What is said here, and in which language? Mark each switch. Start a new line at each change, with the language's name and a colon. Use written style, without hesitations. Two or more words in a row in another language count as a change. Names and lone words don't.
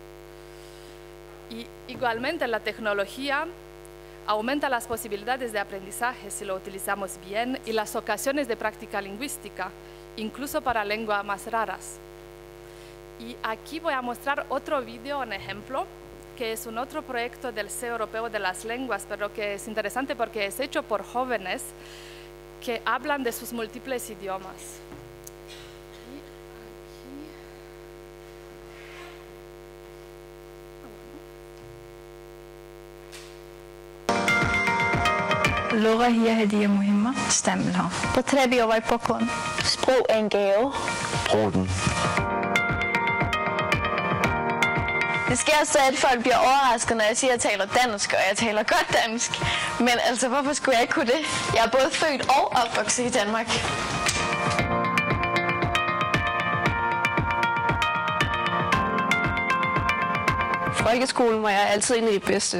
Spanish: Y igualmente la tecnología aumenta las posibilidades de aprendizaje si lo utilizamos bien y las ocasiones de práctica lingüística, incluso para lenguas más raras. Y aquí voy a mostrar otro video, un ejemplo, que es un otro proyecto del Sello Europeo de las Lenguas, pero que es interesante porque es hecho por jóvenes que hablan de sus múltiples idiomas.
Arabic: اللغة هي هدية مهمة تستعملها.
Croatian: Potreby ovaj poklon.
Danish: Sprog er en gave. Brug den. Det sker så, at folk bliver overrasket, når jeg siger, at jeg taler dansk, og jeg taler godt dansk. Men altså, hvorfor skulle jeg ikke kunne det? Jeg er både født og opvokset i Danmark. Folkeskolen var jeg altid en af de bedste.